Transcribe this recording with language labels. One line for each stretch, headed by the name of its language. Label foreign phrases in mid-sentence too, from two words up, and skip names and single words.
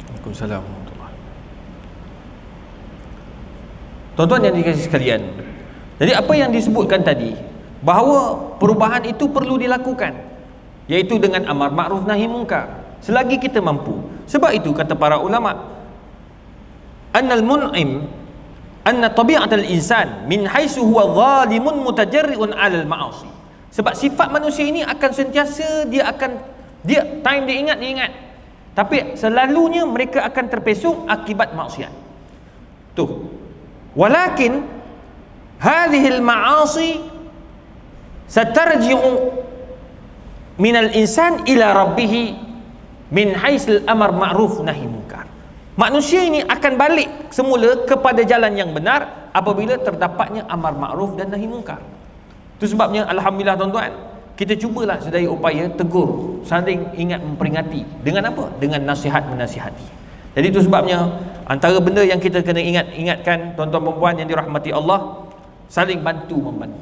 Malay: Waalaikumsalam. Tuan-tuan yang dikasihi sekalian, jadi apa yang disebutkan tadi, bahawa perubahan itu perlu dilakukan, iaitu dengan
Arabic: أمر معروف نهي منكر,
Malay: selagi kita mampu. Sebab itu kata para ulama,
Arabic: أن المنعم أن طبيعة الإنسان من حيث هو ظالم متجرئ على المعاصي.
Malay: Sebab sifat manusia ini akan sentiasa dia time dia ingat, tapi selalunya mereka akan terpesong akibat maksiat. Tuh.
Arabic: ولكن هذه المعاصي سترجع من الإنسان إلى ربه من حيث الأمر معروف نهي منكر.
Malay: Manusia ini akan balik semula kepada jalan yang benar apabila terdapatnya
Arabic: أمر معروف
Malay: dan
Arabic: نهي منكر.
Malay: Itu sebabnya alhamdulillah tuan-tuan, kita cubalah sedaya upaya tegur, saling ingat memperingati. Dengan apa? Dengan nasihat menasihati. Jadi itu sebabnya antara benda yang kita kena ingatkan tuan-tuan perempuan yang dirahmati Allah, saling bantu membantu.